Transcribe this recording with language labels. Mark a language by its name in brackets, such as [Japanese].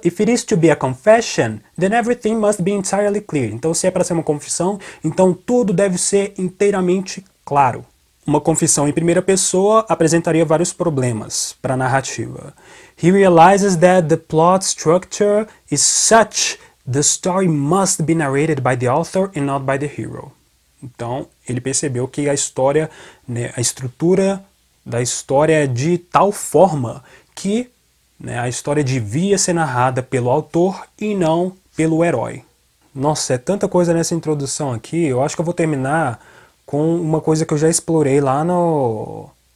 [English] If it is to be a confession, then everything must be entirely clear. [Portuguese] Então, se é para ser uma confissão, então tudo deve ser inteiramente claro. Uma confissão em primeira pessoa apresentaria vários problemas para a narrativa. [English] He realizes that the plot structure is such the story must be narrated by the author and not by the hero. [Portuguese] Então, ele percebeu que a história, né, a estrutura da história é de tal forma que, né, a história devia ser narrada pelo autor e não pelo herói. Nossa, é tanta coisa nessa introdução aqui, eu acho que eu vou terminar com uma coisa que eu já explorei lá no